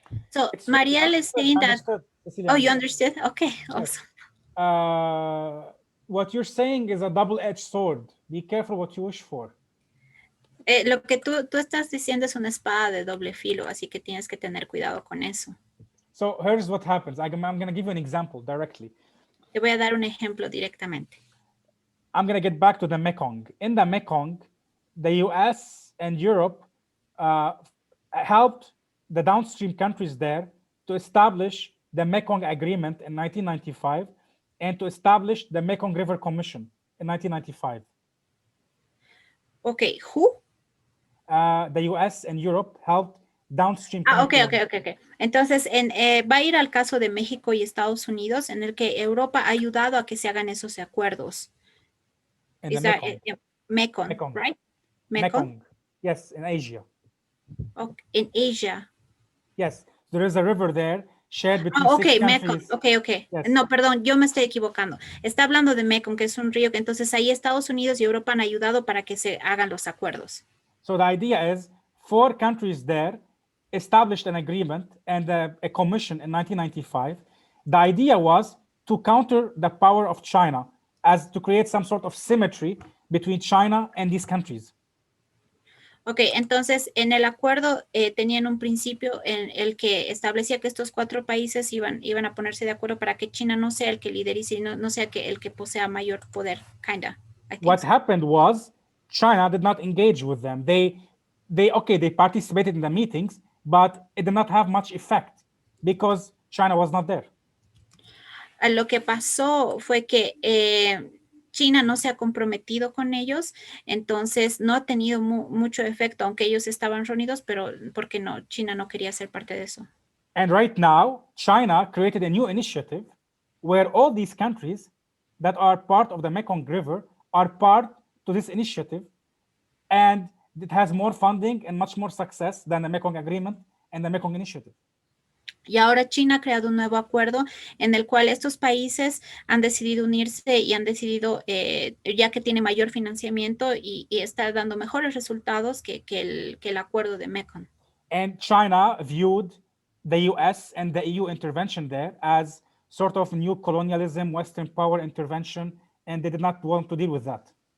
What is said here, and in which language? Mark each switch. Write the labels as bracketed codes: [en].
[en] So, Mariel is saying that, oh, you understood? Okay, Yes. awesome. What you're saying is a double-edged sword. Be careful what you wish for. [es] Lo que tú estás diciendo es una espada de doble filo, así que tienes que tener cuidado con eso. [en] So here's what happens. I'm going to give you an example directly. [es] Te voy a dar un ejemplo directamente. [en] I'm going to get back to the Mekong. In the Mekong, the US and Europe helped the downstream countries there to establish the Mekong Agreement in 1995 and to establish the Mekong River Commission in 1995. Okay, who? The US and Europe helped downstream countries. Okay. [es] Entonces, va a ir al caso de México y Estados Unidos, en el que Europa ha ayudado a que se hagan esos acuerdos. [en] In the Mekong. Mekong, right? Mekong. Yes, in Asia. Okay. In Asia. Yes, there is a river there shared between Okay, six countries. Mekong. Okay. Yes. [es] No, perdón, yo me estoy equivocando. Está hablando de Mekong, que es un río que entonces ahí Estados Unidos y Europa han ayudado para que se hagan los acuerdos. [en] So the idea is 4 countries there established an agreement and a commission in 1995. The idea was to counter the power of China, as to create some sort of symmetry between China and these countries. [es] Ok, entonces en el acuerdo tenían un principio en el que establecía que estos 4 países iban a ponerse de acuerdo para que China no sea el que liderice y no sea el que posea mayor poder, kinda. [en] What happened was China did not engage with them. They participated in the meetings, but it did not have much effect because China was not there. [es] Lo que pasó fue que China no se ha comprometido con ellos, entonces no ha tenido mucho efecto, aunque ellos estaban reunidos, pero porque no, China no quería ser parte de eso. [en] And right now, China created a new initiative where all these countries that are part of the Mekong River are part to this initiative, and it has more funding and much more success than the Mekong Agreement and the Mekong Initiative. [es] Y ahora China ha creado un nuevo acuerdo en el cual estos países han decidido unirse y han decidido, ya que tiene mayor financiamiento y está dando mejores resultados que el acuerdo de Mekong. [en] And China viewed the US and the EU intervention there as sort of new colonialism, Western power intervention, and they did not want to deal with that.